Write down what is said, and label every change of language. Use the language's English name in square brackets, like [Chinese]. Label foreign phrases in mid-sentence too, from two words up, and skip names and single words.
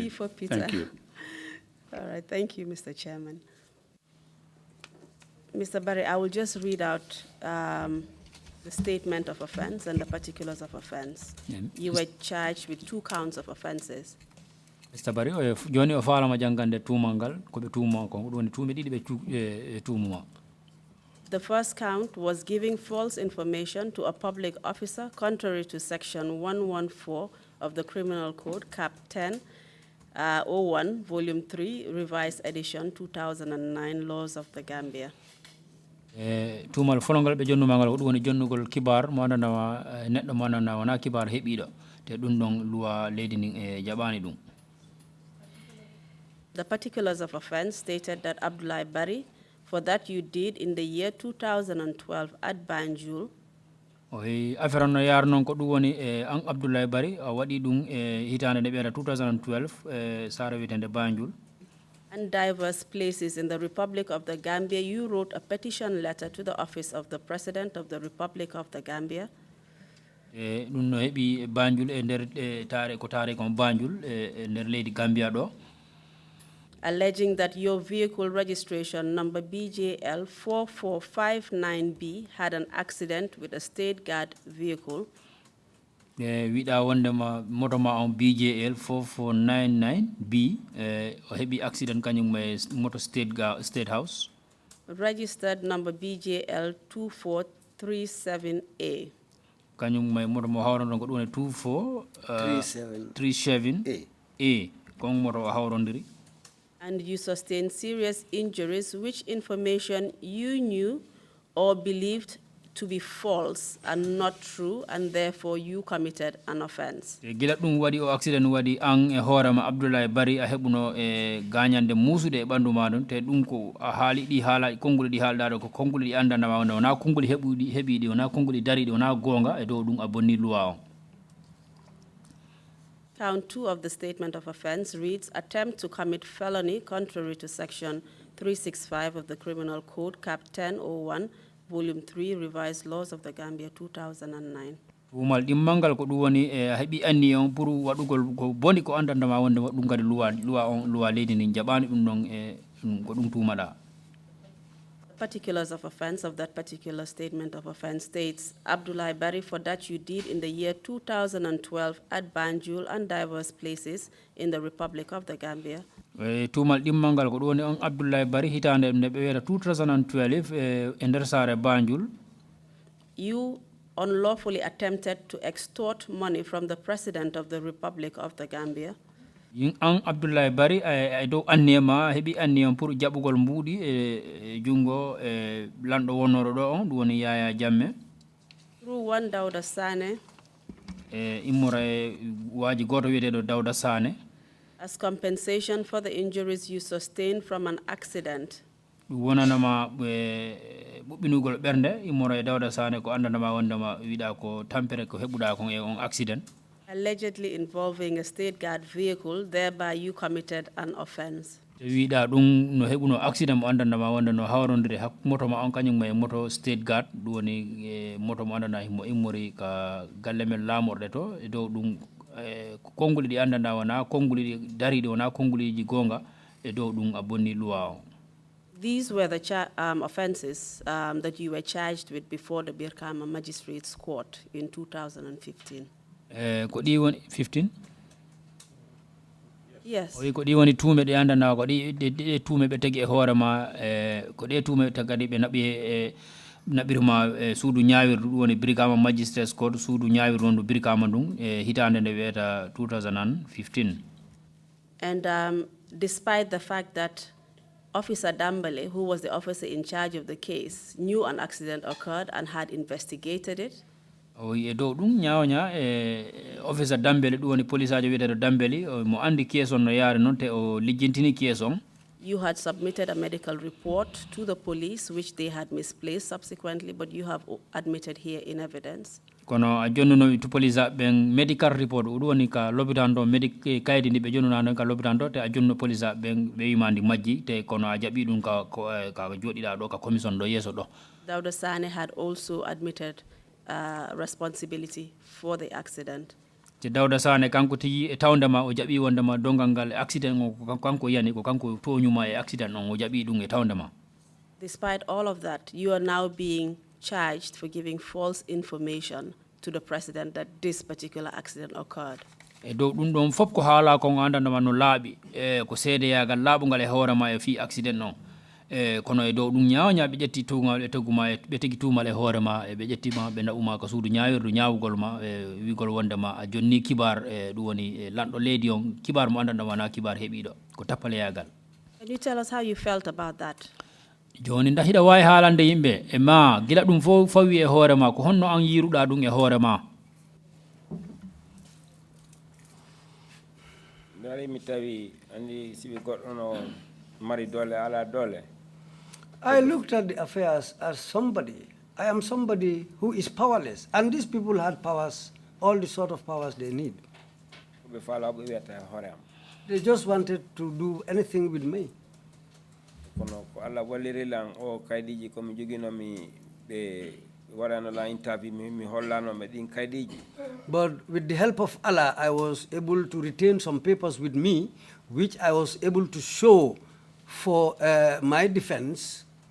[English] P for Peter. Thank you. All right, thank you, Mr. Chairman. Mr. Barry, I will just read out the statement of offense and the particulars of offense. Yeah, You were charged with 2 counts of offenses. Mr. [Fula] Barry joni o falama jangande tumangal ko be tuma ko woni tumi ɗiɗi ɓe tumuma. [English] The first count was giving false information to a public officer contrary to Section 114 of the Criminal Code, Cap 10, 01, Volume 3, Revised Edition, 2009, Laws of the Gambia. [Fula] Tumal folongal ɓe jonnumagal ko ɗum woni jonnugol kibar mo andanawa neɗɗo mo andana wona kibar heeɓiɗo te ɗum ɗon luwa leydi ndin e jaɓani ɗum. [English] The particulars of offense stated that Abdoulie Barry, for that you did in the year 2012 at Banjul. [Fula] Affaire no yar non ko ɗum woni an Abdoulie Barry a waɗi ɗum e hitande nde ɓeeta 2012 sara witende Banjul. [English] And diverse places in the Republic of the Gambia, you wrote a petition letter to the office of the President of the Republic of the Gambia. [Fula] Ɗum no heɓi Banjul e nder ko taare kon Banjul e nder leydi Gambia ɗo. [English] Alleging that your vehicle registration number BJL 4459B had an accident with a state guard vehicle. [Fula] Wiɗa wondema moto ma on BJL 4499B o heɓi accident kañum e moto [English] state house. Registered number BJL 2437A. [Fula] Kañum e moto mo hawrondon ko ɗum woni 2437A kon moto o hawrondiri. [English] And you sustained serious injuries, which information you knew or believed to be false and not true, and therefore you committed an offense. [Fula] Gila ɗum waɗi o accident waɗi an e hoorema Abdoulie Barry a heɓuno e gañande muusude e ɓanndu maɗum te ɗum ko a haali ɗi haalaji konnguli ɗi haalɗaɗo ko konnguli ɗi andanama wonde wona konnguli heɓiɗi wona konnguli dariɗi wona goonga e dow ɗum a bonni luwa on. [English] Count 2 of the statement of offense reads, attempt to commit felony contrary to Section 365 of the Criminal Code, Cap 1001, Volume 3, Revised Laws of the Gambia, 2009. [Fula] Tumal ɗimmalngal ko ɗum woni e heɓi anni on pour waɗugol ko boni ko andandama wonde ɗum kadi luwa leydi ndin jaɓani ɗum ɗon e ko ɗum tumaɗa. [English] Particulars of offense of that particular statement of offense states, Abdoulie Barry, for that you did in the year 2012 at Banjul and diverse places in the Republic of the Gambia. [Fula] Tumal ɗimmalngal ko ɗum woni on Abdoulie Barry hitande nde ɓe wiyata 2012 e nder saare Banjul. [English] You unlawfully attempted to extort money from the President of the Republic of the Gambia. [Fula] An Abdoulie Barry ay dow anniyema heɓi anniyam pour jaɓugol mbuuɗi e jungo e lanɗo wonnoro ɗo on ɗum woni Yaya Jammeh. [English] Through one Dawda Sane. [Fula] Immora e waaji goto wiyeteɗo Dawda Sane. [English] As compensation for the injuries you sustained from an accident. [Fula] Ɗum wonanama ɓuɓɓinugol ɓernde immora e Dawda Sane ko andanama wondema wiɗa ko tampere ko heɓuɗa kon e on accident. [English] Allegedly involving a state guard vehicle, thereby you committed an offense. [Fula] Wiɗa ɗum no heɓuno accident mo andandama wonde no hawrondiri moto ma on kañum e moto [English] state guard [Fula] ɗum woni moto mo andana mo immori ka galle men laamorɗe to e dow ɗum konguli ɗi andanda wona konguli ɗi dariɗi wona konguliji gonga e dow ɗum a bonni luwa o. [English] These were the offenses that you were charged with before the Birkama Magistrates Court in 2015. [Fula] Ko ɗi woni 15? [English] Yes. [Fula] Ko ɗi woni tuume ɗe andanda ko ɗi tuume ɓe tagi e hoore ma ko ɗe tuume tagadi ɓe naɓi naɓirma suudu ñaawirdu ɗum woni Birkama Magistrates Court suudu ñaawirdu wondu Birkama ndun e hitande nde wiyeta 2015. [English] And despite the fact that Officer Dambale, who was the officer in charge of the case, knew an accident occurred and had investigated it. [Fula] E dow ɗum ñaawña officer Dambele ɗum woni police ajo wiyeteɗo Dambeli mo andi case on no yaari noon te o lijjintini case on. [English] You had submitted a medical report to the police, which they had misplaced subsequently, but you have admitted here in evidence. [Fula] Kono a jonnunomi to police ɓen [English] medical report [Fula] ɗum woni ka l'hôpital ɗo kaydi ndi ɓe jonnunano ka l'hôpital ɗo te a jonno police ɓen ɓe wima ndi majji te kono a jaɓi ɗum ka joɗiɗa ɗo ka commission ɗo yeeso ɗo. [English] Dawda Sane had also admitted responsibility for the accident. [Fula] te Dawda Sane kanko tigi e tawndema o jaɓi wondema dongal ngal accident o ko kanko yani ko kanko toñuma e accident on o jaɓi ɗum e tawndema. [English] Despite all of that, you are now being charged for giving false information to the president that this particular accident occurred. [Fula] E dow ɗum ɗon fof ko haala ko andandema no laaɓi ko seedeyagal laaɓugal e hoorema e fi accident on kono e dow ɗum ñaawña ɓe ƴetti tugal e tegguma ɓe tegi tumal e hoorema e ɓe ƴettima ɓe naɓuma ko suudu ñaawirdu ñaawugol ma wigol wondema a jonni kibar ɗum woni lanɗo leydi on kibar mo andandema wona kibar heeɓiɗo ko tappaleyagal. [English] Can you tell us how you felt about that? [Fula] Joni nda hiɗa wawi haalande yimɓe e ma gila ɗum fof fawi e hoorema ko honno an yiruɗa ɗum e hoorema. Mi tawi andi sibi goɗɗo no mari dole ala dole. [English] I looked at the affairs as somebody. I am somebody who is powerless, and these people had powers, all the sort of powers they need. They just wanted to do anything with me. But with the help of Allah, I was able to retain some papers with me, which I was able to show for my defense.